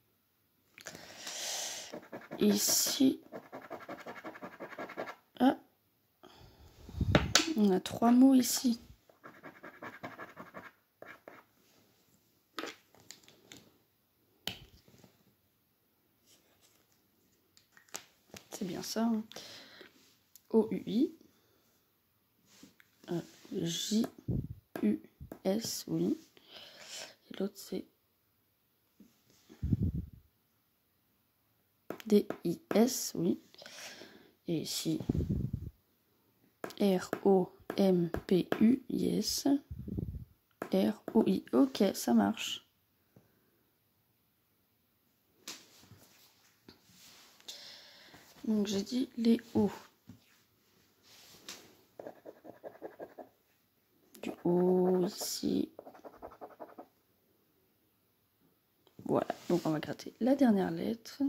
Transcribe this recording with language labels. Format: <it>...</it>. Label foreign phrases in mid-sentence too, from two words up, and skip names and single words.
<fr>Ici. Ah. On a 3 mots ici. C'est bien ça. Hein. O-U-I. J-U-S, oui. Et l'autre, c'est D-I-S, oui. Et ici, R-O-M-P-U-I-S. R-O-I. Ok, ça marche. Donc, j'ai dit les O. Du O ici. Voilà, donc on va gratter la dernière lettre.</fr>